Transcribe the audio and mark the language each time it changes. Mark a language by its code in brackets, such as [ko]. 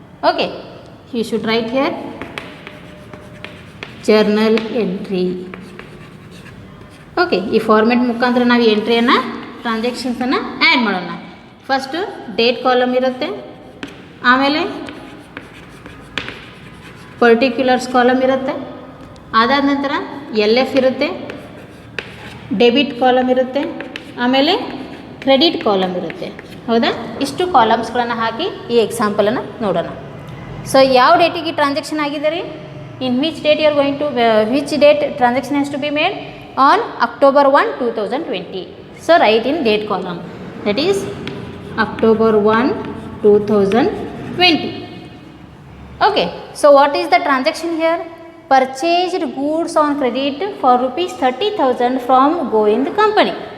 [en] Okay, you should write here journal entry. [kn] Okay, ಈ format ಮುಖಾಂತರ ನಾವು ಎಂಟ್ರಿಯನ್ನು ಟ್ರಾನ್ಸಾಕ್ಷನ್ಸನ್ನು ಆ್ಯಡ್ ಮಾಡೋಣ. ಫಸ್ಟು ಡೇಟ್ ಕಾಲಮ್ ಇರುತ್ತೆ, ಆಮೇಲೆ ಪರ್ಟಿಕ್ಯುಲರ್ಸ್ ಕಾಲಮ್ ಇರುತ್ತೆ, ಅದಾದ ನಂತರ LF ಇರುತ್ತೆ, ಡೆಬಿಟ್ ಕಾಲಮ್ ಇರುತ್ತೆ, ಆಮೇಲೆ ಕ್ರೆಡಿಟ್ ಕಾಲಮ್ ಇರುತ್ತೆ, ಹೌದಾ. ಇಷ್ಟು ಕಾಲಮ್ಸ್ಗಳನ್ನು ಹಾಕಿ ಈ ಎಕ್ಸಾಂಪಲನ್ನು ನೋಡೋಣ. ಸೊ ಯಾವ ಡೇಟಿಗೆ ಟ್ರಾನ್ಸಾಕ್ಷನ್ ಆಗಿದೆ ರೀ, [en] In which date you are going to which date transaction has to be made on October 1, 2020. So write in date column, that is October 1, 2020. Okay, so what is the transaction here? Purchased goods on credit for rupees 30,000 from Govind company.